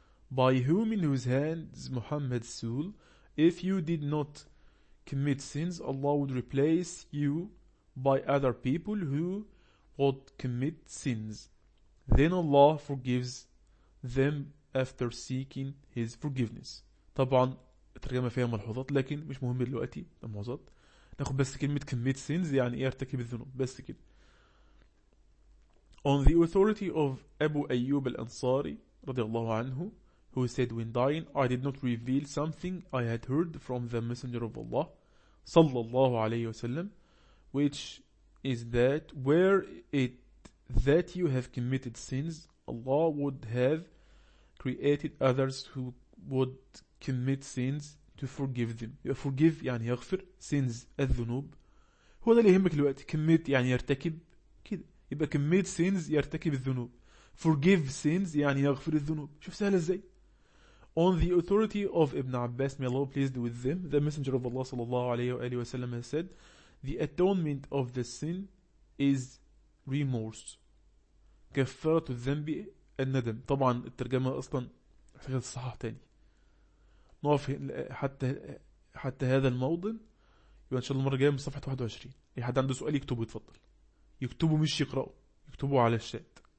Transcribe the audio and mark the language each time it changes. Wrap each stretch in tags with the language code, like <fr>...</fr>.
<en>By whom, in whose hand is Muhammad's soul? If you did not commit sins, Allah would replace you by other people who would commit sins. Then Allah forgives them after seeking His forgiveness.</en> <ar>طبعا الترجمة فيها ملحوظات لكن مش مهم دلوقتي الملحوظات. ناخد بس كلمة commit sins يعني ارتكب الذنوب بس كده.</ar> <en>On the authority of Abu Ayyub al-Ansari</en> <ar>رضي الله عنه,</ar> <en>who said, when dying, I did not reveal something I had heard from the Messenger of Allah,</en> <ar>صلى الله عليه وسلم,</ar> <en>which is that, were it that you have committed sins, Allah would have created others who would commit sins to forgive them.</en> <ar>Forgive يعني يغفر, sins, الذنوب. هو ده اللي يهمك الوقت, commit يعني يرتكب, كده. يبقى commit sins يرتكب الذنوب. Forgive sins يعني يغفر الذنوب. شوف سهل ازاي.</ar> <en>On the authority of Ibn Abbas, may Allah be pleased with them, the Messenger of Allah</en> <ar>sallallahu alayhi wa alayhi wa sallam</ar> <en>has said, the atonement of the sin is remorse.</en> <ar>كفارة الذنب الندم. طبعا الترجمة أصلا في الصحاح تاني. نقف حتى هذا الموضن. يبقى إن شاء الله المرة الجاية من صفحة 21. أي حد عنده سؤال يكتبه يتفضل. يكتبه مش يقرأه. يكتبه على الشات.</ar>